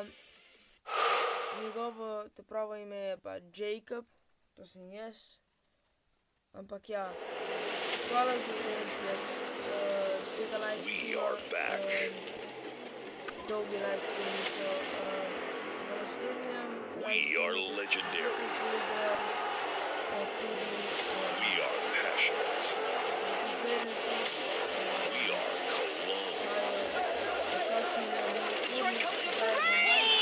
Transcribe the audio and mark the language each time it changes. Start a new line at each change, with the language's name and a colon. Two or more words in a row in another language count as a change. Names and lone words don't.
Slovenian: njegovo pravo ime je pa Jacob, to sem jaz, ampak ja, hvala za gledanje tega
English: live streama,
Slovenian: dolgi
English: live stream,
Slovenian: v naslednjem
English: We are legendary. We are passionate. We are Cologne. Strike comes in for rain!